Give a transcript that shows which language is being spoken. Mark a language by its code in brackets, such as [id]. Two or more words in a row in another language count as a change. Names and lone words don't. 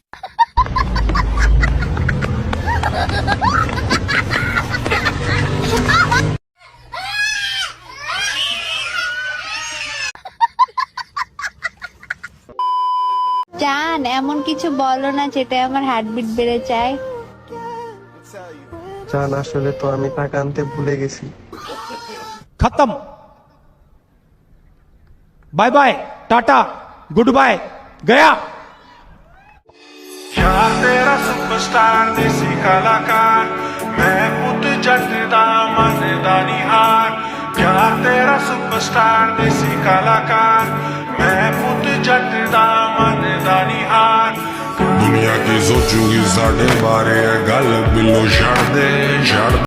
[bn] জান এমন কিছু বলো না যেটা আমার হার্টবিট বেড়ে যায়। জান আসলে তো আমি টাকা আনতে ভুলে গেছি। [en] खत्म, bye bye, tata, good bye, [hi] गया। [pa] ਯਾਰ ਤੇਰਾ ਸੁਪਰਸਟਾਰ ਦੇਸੀ ਕਲਾਕਾਰ, ਮੈਂ ਪੁੱਤ ਜੱਟ ਦਾ ਮਨ ਦਾ ਨਿਹਾਰ। ਯਾਰ ਤੇਰਾ ਸੁਪਰਸਟਾਰ ਦੇਸੀ ਕਲਾਕਾਰ, ਮੈਂ ਪੁੱਤ ਜੱਟ ਦਾ ਮਨ ਦਾ ਨਿਹਾਰ। ਕੀ ਸੋਚੂਗੀ ਸਾਡੇ ਬਾਰੇ ਇਹ ਗੱਲ ਬਿੱਲੋ ਛੱਡ ਦੇ